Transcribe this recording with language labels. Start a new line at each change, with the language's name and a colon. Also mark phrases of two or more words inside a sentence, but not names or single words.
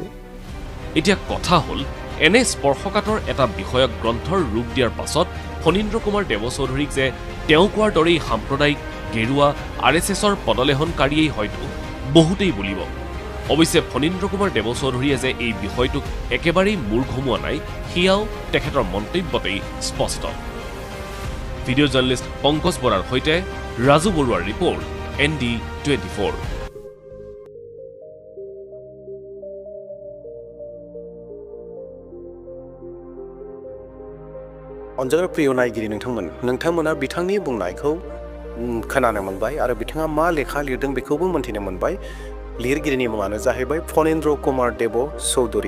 Assamese: এতিয়া কথা হ'ল এনে স্পৰ্শকাতৰ এটা বিষয়ক গ্ৰন্থৰ ৰূপ দিয়াৰ পাছত ফণীন্দ্ৰ কুমাৰ দেৱ চৌধুৰীক যে তেওঁ কোৱাৰ দৰেই সাম্প্ৰদায়িক গেৰুৱা RSSৰ পদলেহনকাৰীয়েই হয়তো বহুতেই বুলিব অৱশ্যে ফণীন্দ্ৰ কুমাৰ দেৱ চৌধুৰীয়ে যে এই বিষয়টোক একেবাৰেই মূৰ ঘুমোৱা নাই সেয়াও তেখেতৰ মন্তব্যতেই স্পষ্ট ভিডিঅ' জাৰ্নেলিষ্ট পংকজ বৰাৰ সৈতে ৰাজু বৰুৱাৰ ৰিপৰ্ট ND24
Bodo: अनजाग्रा प्रिय नायगिरि नोंथांमोना बिथांनि बुंनायखौ खोनानो मोनबाय आरो बिथाङा मा लेखा लिरदों बेखौबो मोनथिनो मोनबाय लिरगिरिनि मुङानो जाहैबाय फणीन्द्र कुमार देव चौधुरी